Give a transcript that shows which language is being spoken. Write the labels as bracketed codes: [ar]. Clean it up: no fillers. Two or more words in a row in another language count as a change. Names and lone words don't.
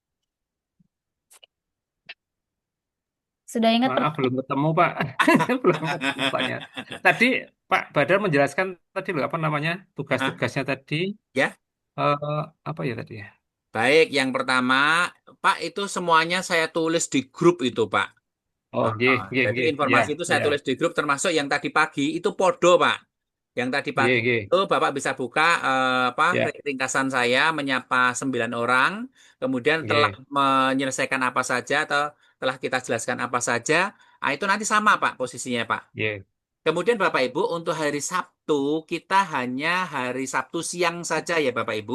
[id] Sudah ingat Maaf, belum ketemu, Pak. Belum ketemu, Paknya. Tadi Pak Badar menjelaskan tadi loh, apa namanya, Hah? tugas-tugasnya tadi, Ya. apa ya tadi ya? Baik, yang pertama, Pak itu semuanya saya tulis di grup itu, Pak. [jv] Oh, nggih, nggih, [id] Jadi nggih. Ya, informasi itu saya ya. tulis di grup termasuk yang tadi pagi itu podo, Pak. Yang tadi Nggih, pagi nggih. itu Bapak bisa buka apa Ya, ringkasan saya menyapa 9 orang, kemudian telah nggih, menyelesaikan apa saja atau telah kita jelaskan apa saja. Nah, itu nanti sama, Pak, posisinya, Pak. nggih. Kemudian Bapak Ibu, untuk hari Sabtu, kita hanya hari Sabtu siang saja ya Bapak Ibu.